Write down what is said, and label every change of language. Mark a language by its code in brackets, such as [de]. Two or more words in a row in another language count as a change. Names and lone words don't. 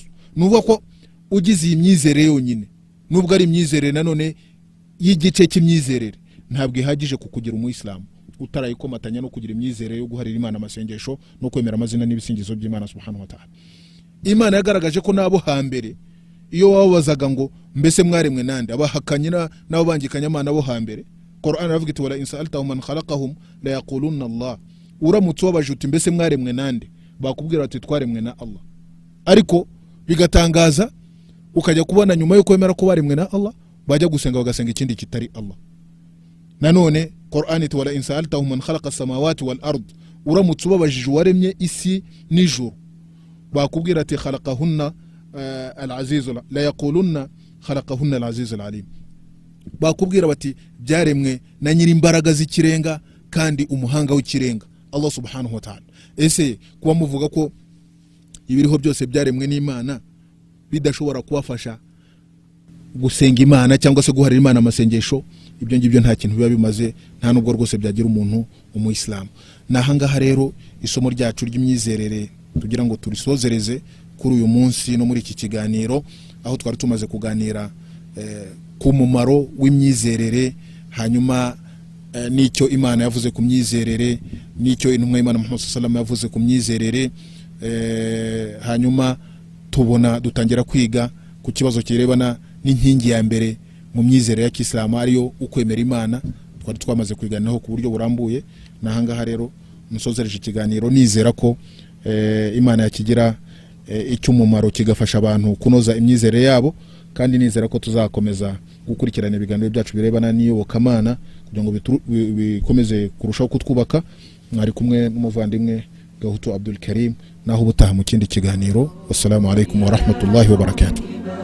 [rw] Nuvuga ko ugize iyi myizerere yonyine, nubwo ari imyizerere nanone y'igice cy'imyizerere, ntabwo ihagije kukugira umuyisilamu utarayikomatanya no kugira imyizerere yo guharira Imana amasengesho no kwemera amazina n'ibisingizo by'Imana [ar] سبحانه وتعالى. [rw] Imana yagaragaje ko nabo hambere iyo wabazaga ngo mbese mwaremwe nande, abahakanye nabo bangikanya Imana bo hambere, Qur'an ravuga iti [ar] ولئن سألتهم من خلقهم ليقولن الله, [rw] uramutse wabajuti mbese mwaremwe nande, bakubwira ati twaremwe na Allah. Ariko bigatangaza ukajya kubona nyuma yo kwemera ko baremwe na Allah bajya gusenga bagasenga ikindi kitari Allah. Nanone Qur'an iti [ar] ولئن سألتهم من خلق السماوات والأرض, [rw] uramutse ubabajije waremye isi n'ijuru, bakubwira ati [ar] خلقهن العزيز ليقولن خلقهن العزيز العليم, [rw] bakubwira bati byaremwe na nyiri imbaraga z'ikirenga kandi umuhanga w'ikirenga Allah [ar] سبحانه وتعالى. [rw] Ese kuba muvuga ko ibiriho byose byaremwe n'Imana bidashobora kubafasha gusenga Imana cyangwa se guharira Imana amasengesho, ibyo ngibyo nta kintu biba bimaze, nta nubwo rwose byagira umuntu umuyisilamu. Nahangaha rero isomo ryacu ry'imyizerere tugira ngo turisozereze kuri uyu munsi no muri iki kiganiro, aho twari tumaze kuganira ku mumaro w'imyizerere, hanyuma nicyo Imana yavuze ku myizerere, nicyo intumwa y'Imana Muhammad [ar] صلى الله عليه وسلم [rw] yavuze ku myizerere, hanyuma tubona dutangira kwiga ku kibazo kirebana n'inkingi ya mbere mu myizerere ya Kisilamu, ariyo ukwemera Imana. Twari twamaze kwiganiraho ku buryo burambuye. Nahangaha rero musozereje ikiganiro nizera ko Imana yakigira icy'umumaro kigafasha abantu kunoza imyizerere yabo, kandi nizera ko tuzakomeza gukurikirana ibiganiro byacu birebana n'iyobokamana kugira ngo bikomeze kurushaho kutwubaka. Mwari kumwe n'umuvandimwe Gahutu Abdul Karim, naho ubutaha mu kindi kiganiro. [ar] والسلام عليكم ورحمة الله وبركاته.